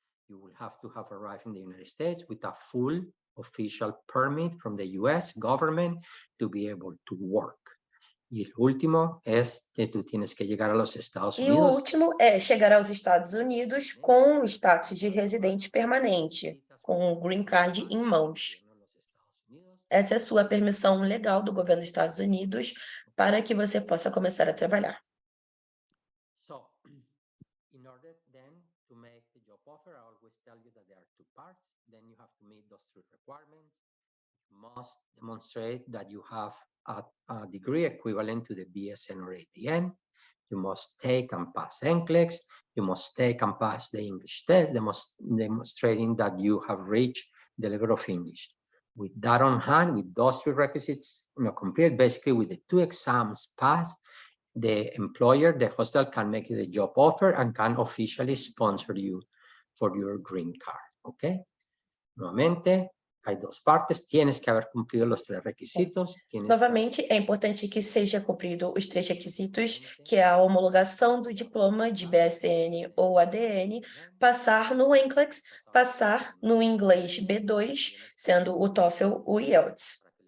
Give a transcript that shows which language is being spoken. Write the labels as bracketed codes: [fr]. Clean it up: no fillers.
[en] You will have to have arrived in the United States with a full official permit from the US government to be able to work. [es] Y el último es que tú tienes que llegar a los Estados [pt] E o [es] Unidos. [pt] último é chegar aos Estados Unidos com o status de residente permanente, com o green card em mãos. Essa é a sua permissão legal do governo dos Estados Unidos para que você possa começar a trabalhar. [en] So, in order then to make the job offer, I always tell you that there are two parts. Then you have to meet those three requirements. You must demonstrate that you have a degree equivalent to the BSN or ADN. You must take and pass NCLEX. You must take and pass the English test, demonstrating that you have reached the level of English. With that on hand, with those prerequisites complete, basically with the two exams passed, the employer, the hospital, can make you the job offer and can officially sponsor you for your green card, ¿ok? [es] Nuevamente, hay dos partes, tienes que haber cumplido los tres requisitos. [pt] Novamente, é importante que seja cumprido os três requisitos, que é a homologação do diploma de BSN ou ADN, passar no NCLEX, passar no inglês B2, sendo o TOEFL ou IELTS.